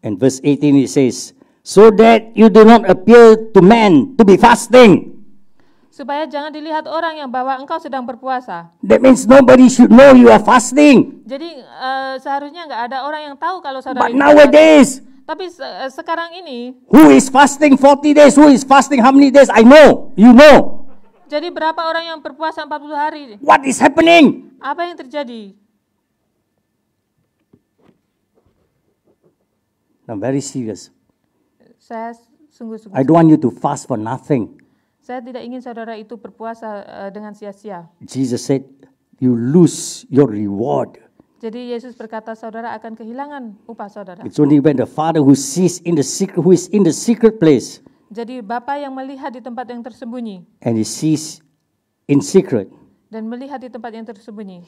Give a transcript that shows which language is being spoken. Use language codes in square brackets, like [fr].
[en] And verse 18 it says, so that you do not appear to men to be fasting. [id] Supaya jangan dilihat orang yang bahwa engkau sedang berpuasa. [en] That means nobody should know you are fasting. [id] Jadi seharusnya nggak ada orang yang tahu kalau saudara. [en] But nowadays, [id] tapi sekarang ini, [en] who is fasting 40 days? Who is fasting how many days? I know. You know. [id] Jadi berapa orang yang berpuasa 40 hari? [en] What is happening? [id] Apa yang terjadi? [en] I'm very serious. [id] Saya sungguh-sungguh. [en] I don't want you to fast for nothing. [id] Saya tidak ingin saudara itu berpuasa dengan sia-sia. [en] Jesus said, you lose your reward. [id] Jadi Yesus berkata saudara akan kehilangan upah saudara. [en] It's only when the Father who sees in the secret, who is in the secret place. [id] Jadi Bapa yang melihat di tempat yang tersembunyi. [en] And he sees in secret. [id] Dan melihat di tempat yang tersembunyi.